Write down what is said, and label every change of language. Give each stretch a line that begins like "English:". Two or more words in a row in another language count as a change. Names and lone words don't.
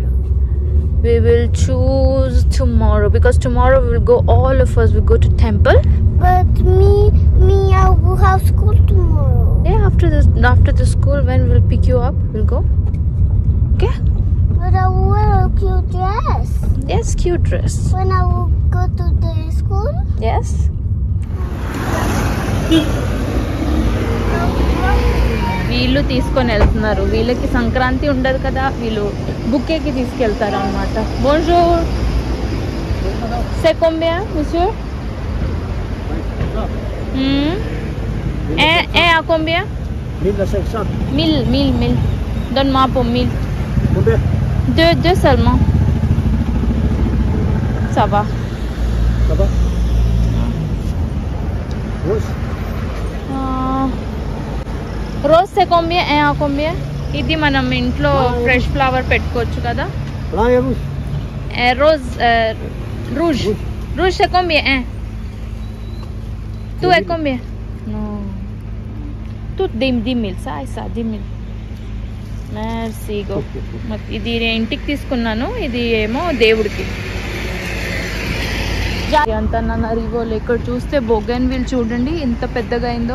English: We will choose tomorrow because tomorrow we will go, all of us will go to temple. But me, I will have school tomorrow. Yeah, after the school, when we'll pick you up, we'll go. Okay? But I will wear a cute dress. Yes, cute dress. When I will go to the school. Yes.
Telugu: వీళ్ళు తీసుకొని వెళ్తున్నారు. వీళ్ళకి సంక్రాంతి ఉండదు కదా, వీళ్ళు బుక్కేకి తీసుకెళ్తారు అనమాట.
French: బోన్జూర్. C'est combien, monsieur? Et à combien? 1500. 1000. Donne-moi pour 1000. Combien? Deux seulement. Ça va. Ça va? Rose? Rose c'est combien? Et à combien?
Telugu: ఇది మనం ఇంట్లో
English: fresh flower
Telugu: పెట్టుకోవచ్చు కదా.
French: Blanc et rouge? Rose, rouge. Rouge c'est combien? Tu es combien? Non. Tu 10,000. Ça 10,000.
Telugu: Merci go. ఇది ఇంటికి తీసుకున్నాను, ఇది ఏమో దేవుడికి. అంత నాన్న రివోల్ ఇక్కడ చూస్తే బోగన్ విల్ చూడండి ఎంత పెద్దగా అయిందో.